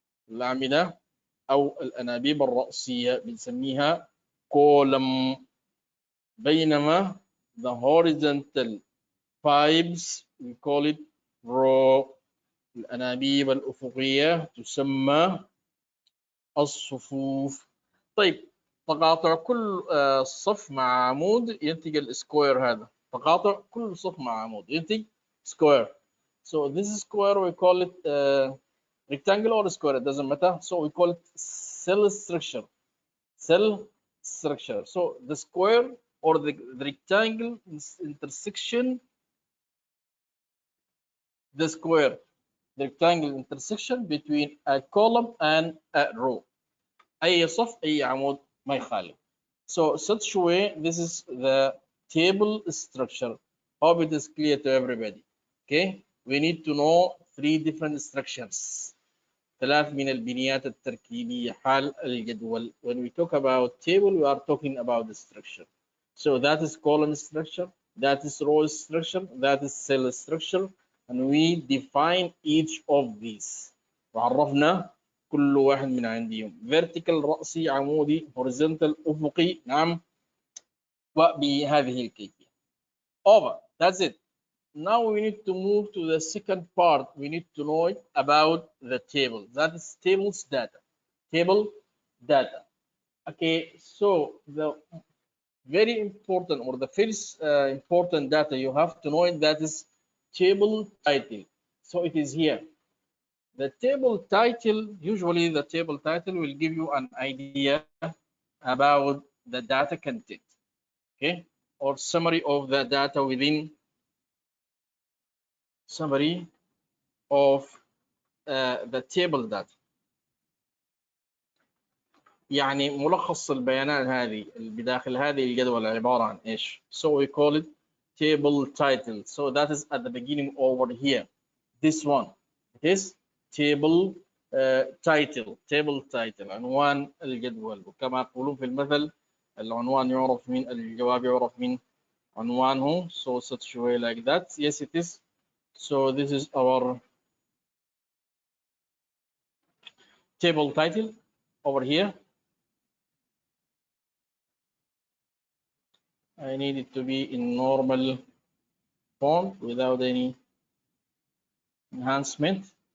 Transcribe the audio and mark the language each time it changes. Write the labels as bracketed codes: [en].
[ar] الأعمدة أو الأنابيب الرأسية بنسميها column. بينما [en] the horizontal pipes we call it row. [ar] الأنابيب الأفقية تسمى الصفوف. طيب تقاطع كل صف مع عمود ينتج السكوير. هذا تقاطع كل صف مع عمود ينتج square. [en] So this square we call it rectangle or square, it doesn't matter. So we call it cell structure. Cell structure. So the square or the rectangle intersection, the square, the rectangle intersection between a column and a row. [ar] أي صف أي عمود ما يخالف. [en] So such way, this is the table structure. Hope it is clear to everybody. Okay, we need to know 3 different structures. [ar] 3 من البنيات التركيبية حال الجدول. [en] When we talk about table, we are talking about the structure. So that is column structure, that is row structure, that is cell structure, and we define each of these. [ar] وعرفنا كل واحد من عندهم. vertical رأسي عمودي، horizontal أفقي، نعم، وبهذه الكيفية. [en] Over. That's it. Now we need to move to the second part. We need to know about the table. That is tables data. Table data. Okay, so the very important or the first important data you have to know, that is table title. So it is here. The table title, usually the table title will give you an idea about the data content. okay, or summary of the data within summary of the table data. [ar] يعني ملخص البيانات هذه اللي بداخل هذه الجدول عبارة عن ايش؟ [en] So we call it table title. So that is at the beginning over here. This one it is table title. Table title [ar] عنوان الجدول، وكما يقولون في المثل العنوان يعرف من الجواب يعرف من عنوانه. [en] So such way like that. Yes it is. So this is our table title over here. I need it to be in normal font without any enhancement.